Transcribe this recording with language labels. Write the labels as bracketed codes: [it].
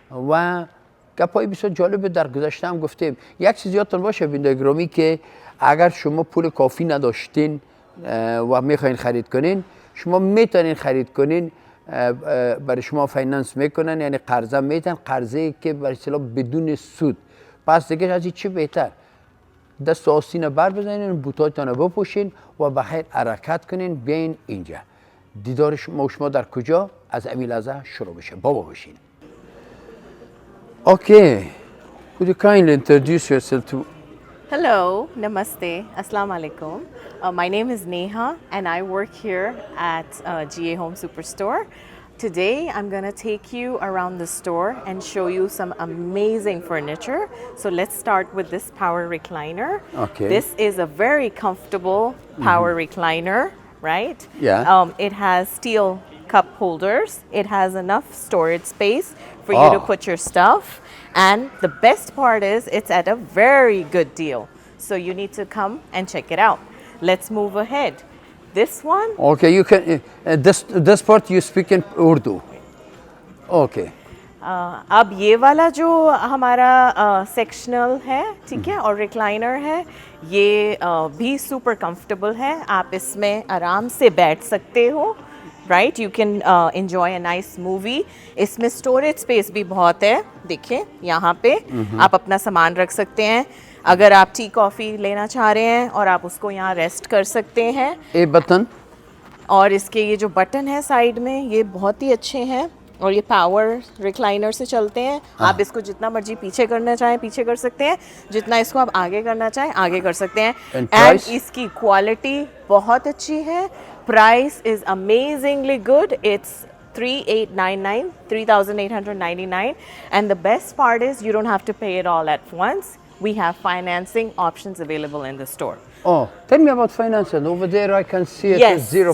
[fa] و گپای بسیار جالب در گذشته هم گفتیم. یک چیز یادتون باشه بینندگان گرامی که اگر شما پول کافی نداشتین و میخواین خرید کنین، شما میتونین خرید کنین، برای شما فایننس میکنن، یعنی قرضه میتن، قرضه که برای اصطلاح بدون سود. پس دیگه از چی بهتر دست آستین بر بزنین، بوتاتون رو بپوشین و بخیر حرکت کنین بیاین اینجا. دیدار شما در کجا؟ از امی لحظه شروع بشه. بابا باشین. [en] Okay, could you kindly introduce yourself to... Hello, namaste, assalamu alaikum. My name is Neha and I work here at GA Home Superstore. Today I'm going to take you around the store and show you some amazing furniture. So let's start with this power recliner. Okay. This is a very comfortable power recliner, right? Yeah. It has steel cup holders. It has enough storage space for you to put your stuff. And the best part is it's at a very good deal. So you need to come and check it out. Let's move ahead. This one. Okay, you can, this part you speak in Urdu. Okay. [hi] अब ये वाला जो हमारा sectional है, ठीक है, और recliner है, ये भी सुपर कंफर्टेबल है. आप इसमें आराम से बैठ सकते हो. [en] Right, you can enjoy a nice movie. [hi] इसमें [en] storage space [hi] भी बहुत है. देखिए यहाँ पे आप अपना सामान रख सकते हैं. अगर आप टी कॉफ़ी लेना चाह रहे हैं और आप उसको यहाँ रेस्ट कर सकते हैं. ये बटन और इसके ये जो बटन है साइड में ये बहुत ही अच्छे हैं और ये पावर रिक्लाइनर से चलते हैं. आप इसको जितना मर्जी पीछे करना चाहें पीछे कर सकते हैं, जितना इसको आप आगे करना चाहें आगे कर सकते हैं. एंड इसकी क्वालिटी बहुत अच्छी है. [en] Price is amazingly good. It's $3,899, and the best part is you don't have to pay it all at once. We have financing options available in the store. Oh, tell me about financing. Over there I can see it Yes, is zero